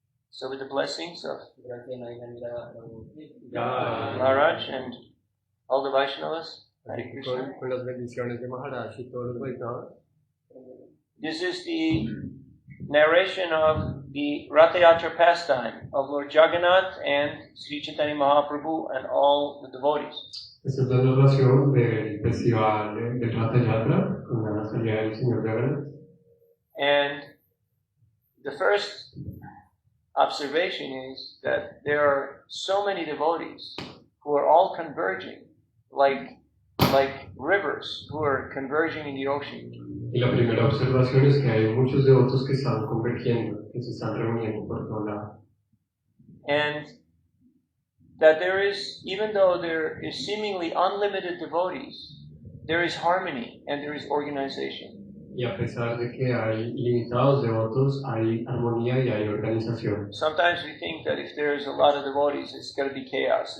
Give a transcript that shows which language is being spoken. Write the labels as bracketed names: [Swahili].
[English] So with the blessings of Maharaj and all the Vaishnavas, Hare Krishna. [Spanish] Con las bendiciones de Maharaj y todos los Vaishnavas. [English] This is the narration of the Ratha Yatra pastime of Lord Jagannath and Sri Chaitanya Mahaprabhu and all the devotees. [Spanish] Esta es la narración del festival del Ratha Yatra con la salida del Señor Jagannath. [English] And the first observation is that there are so many devotees who are all converging like rivers who are converging in the ocean. [Spanish] Y la primera observación es que hay muchos devotos que están convergiendo, que se están reuniendo por todo lado. [English] And that there is, even though there is seemingly unlimited devotees, there is harmony and there is organization. [Spanish] Y a pesar de que hay limitados devotos, hay armonía y hay organización. [English] Sometimes we think that if there's a lot of devotees, it's going to be chaos.